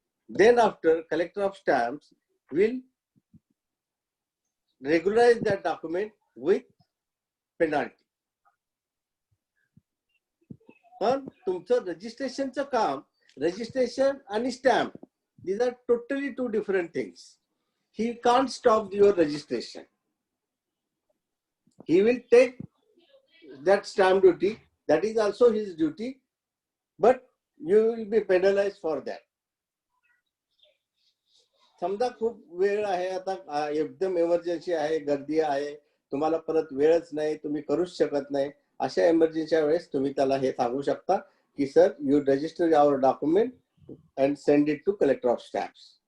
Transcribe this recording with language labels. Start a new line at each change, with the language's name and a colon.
English: Then after collector of stamps will regularise that document with penalty.
Marathi: पण तुमचं रजिस्ट्रेशनचं काम, registration आणि stamp,
English: these are totally 2 different things. He can't stop your registration. He will take that stamp duty, that is also his duty, but you will be penalized for that.
Marathi: समजा खूप वेळ आहे, आता एकदम इमर्जन्सी आहे, गर्दी आहे, तुम्हाला परत वेळच नाही, तुम्ही करूच शकत नाही, अशा इमर्जन्सीच्या वेळेस तुम्ही त्याला हे सांगू शकता की
English: Sir you register your document and send it to collector of stamps.